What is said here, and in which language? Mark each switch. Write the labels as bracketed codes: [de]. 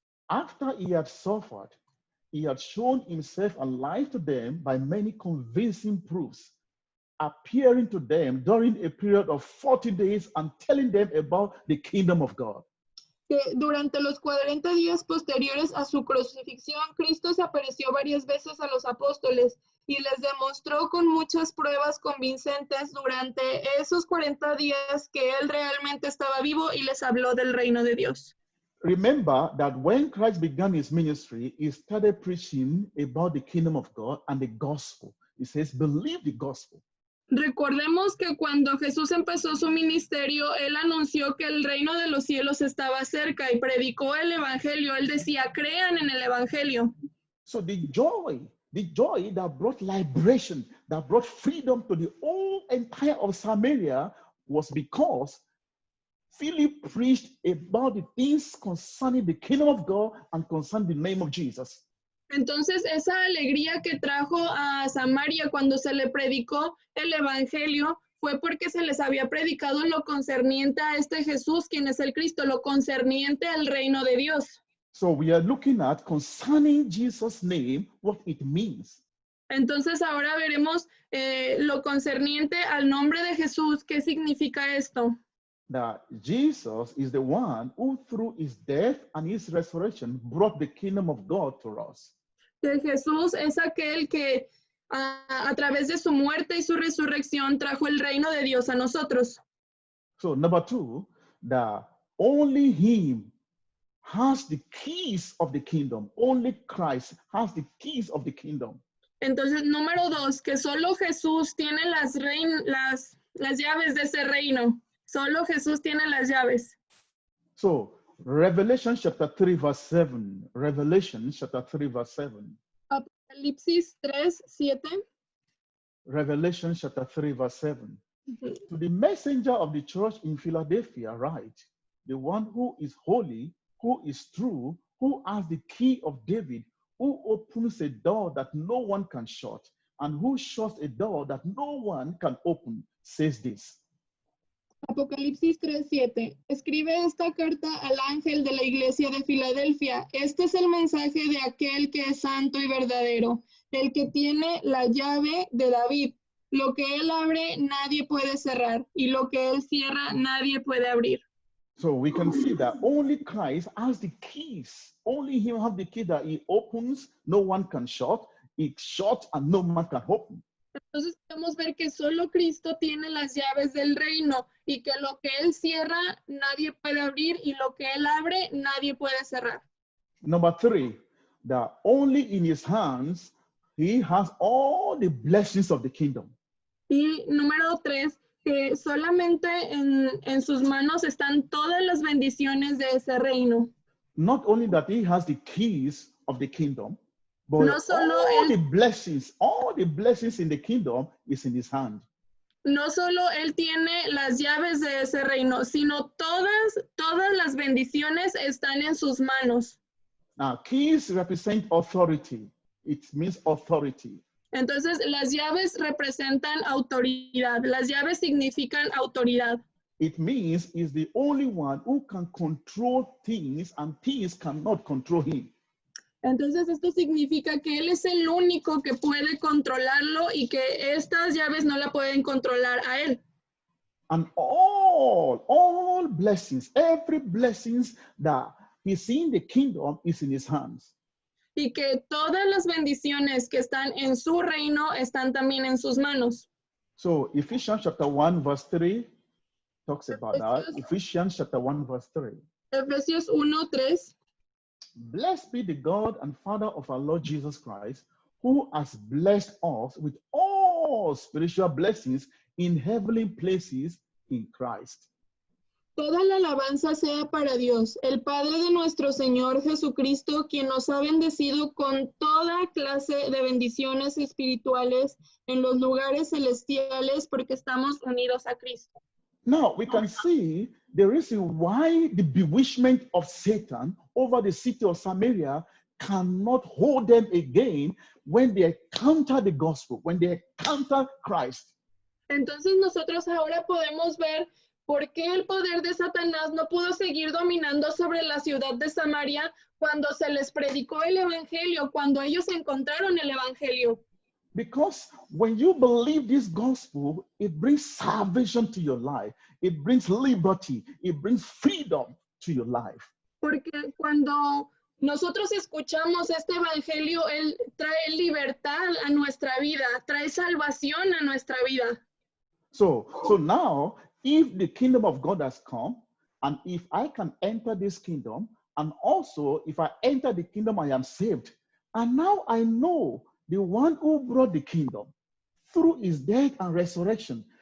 [en] after he had suffered, he had shown himself alive to them by many convincing proofs, appearing to them during a period of 40 days and telling them about the kingdom of God. [es] que durante los 40 días posteriores a su crucifixión, Cristo se apareció varias veces a los apóstoles y les demostró con muchas pruebas convincentes durante esos 40 días que él realmente estaba vivo y les habló del reino de Dios. [en] Remember that when Christ began his ministry, he started preaching about the kingdom of God and the gospel. He says, believe the gospel. [es] Recordemos que cuando Jesús empezó su ministerio, él anunció que el reino de los cielos estaba cerca y predicó el evangelio. Él decía, crean en el evangelio. [en] So the joy that brought liberation, that brought freedom to the whole entire of Samaria was because Philip preached about the things concerning the kingdom of God and concerning the name of Jesus. [es] Entonces, esa alegría que trajo a Samaria cuando se le predicó el evangelio fue porque se les había predicado lo concerniente a este Jesús, quien es el Cristo, lo concerniente al reino de Dios. [en] So we are looking at concerning Jesus' name, what it means. [es] Entonces, ahora veremos lo concerniente al nombre de Jesús. ¿Qué significa esto? [en] That Jesus is the one who, through his death and his resurrection, brought the kingdom of God to us. [es] Que Jesús es aquel que a través de su muerte y su resurrección trajo el reino de Dios a nosotros. [en] So number 2, that only him has the keys of the kingdom. Only Christ has the keys of the kingdom. [es] Entonces, número 2, que solo Jesús tiene las llaves de ese reino. Solo Jesús tiene las llaves. [en] So, Revelation chapter 3, verse 7. Revelation chapter 3, verse 7. [es] Apocalipsis 3, 7. [en] Revelation chapter 3, verse 7. To the messenger of the church in Philadelphia, write, the one who is holy, who is true, who has the key of David, who opens a door that no one can shut, and who shuts a door that no one can open, says this. [es] Apocalipsis 3:7. Escribe esta carta al ángel de la iglesia de Filadelfia. Este es el mensaje de aquel que es santo y verdadero, el que tiene la llave de David. Lo que él abre, nadie puede cerrar, y lo que él cierra, nadie puede abrir. [en] So we can see that only Christ has the keys. Only him has the key that he opens, no one can shut. He shuts and no man can open. [es] Entonces podemos ver que solo Cristo tiene las llaves del reino y que lo que él cierra, nadie puede abrir, y lo que él abre, nadie puede cerrar. [en] Number 3, that only in his hands he has all the blessings of the kingdom. [es] Y número 3, que solamente en sus manos están todas las bendiciones de ese reino. [en] Not only that he has the keys of the kingdom, but [es] No solo [en] all the blessings in the kingdom is in his hand. [es] No solo él tiene las llaves de ese reino, sino todas las bendiciones están en sus manos. [en] Now, keys represent authority. It means authority. [es] Entonces, las llaves representan autoridad. Las llaves significan autoridad. [en] It means he's the only one who can control things and things cannot control him. [es] Entonces, esto significa que él es el único que puede controlarlo y que estas llaves no la pueden controlar a él. [en] And all blessings, every blessings that is in the kingdom is in his hands. [es] Y que todas las bendiciones que están en su reino están también en sus manos. [en] So Ephesians chapter 1 verse 3 talks about that. Ephesians chapter 1 verse 3. [es] Efesios 1:3. [en] Blessed be the God and Father of our Lord Jesus Christ, who has blessed us with all spiritual blessings in heavenly places in Christ. [es] Toda la alabanza sea para Dios, el Padre de nuestro Señor Jesucristo, quien nos ha bendecido con toda clase de bendiciones espirituales en los lugares celestiales porque estamos unidos a Cristo. [en] Now we can see the reason why the bewitchment of Satan over the city of Samaria cannot hold them again when they encounter the gospel, when they encounter Christ. [es] Entonces nosotros ahora podemos ver por qué el poder de Satanás no pudo seguir dominando sobre la ciudad de Samaria cuando se les predicó el evangelio, cuando ellos encontraron el evangelio. [en] Because when you believe this gospel, it brings salvation to your life. It brings liberty. It brings freedom to your life. [es] Porque cuando nosotros escuchamos este evangelio, él trae libertad a nuestra vida, trae salvación a nuestra vida. [en] So now, if the kingdom of God has come, and if I can enter this kingdom, and also if I enter the kingdom, I am saved. And now I know the one who brought the kingdom through his death and resurrection.